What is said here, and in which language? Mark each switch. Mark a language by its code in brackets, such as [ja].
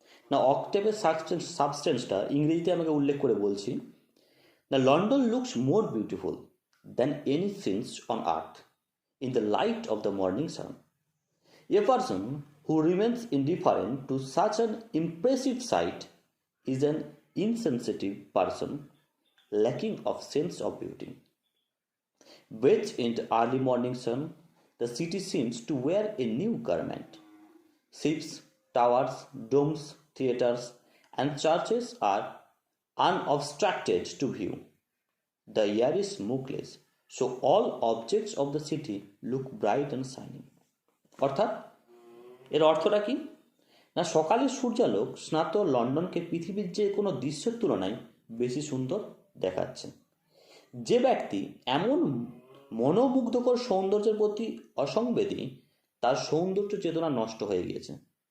[bn] না, অক্টেভের সাবস্টেন্সটা ইংরেজিতে আমাকে উল্লেখ করে বলছি, [en] The London looks more beautiful than any scenes on earth in the light of the morning sun. A person who remains indifferent to such an impressive sight is an insensitive person lacking of sense of beauty. Bathed in the early morning sun, the city seems to wear a new garment. Ships, towers, domes, theatres, and churches are unobstructed to view. The air is smokeless, so all objects of the city look bright and shining. [bn] অর্থাৎ এর অর্থটা কি না, সকালের সূর্যালোক স্নাত লন্ডনকে পৃথিবীর যে কোনো দৃশ্যের তুলনায় বেশি সুন্দর দেখাচ্ছে। যে ব্যক্তি এমন মনোমুগ্ধকর সৌন্দর্যের প্রতি অসংবেদী, তার সৌন্দর্য চেতনা নষ্ট হয়ে গিয়েছে।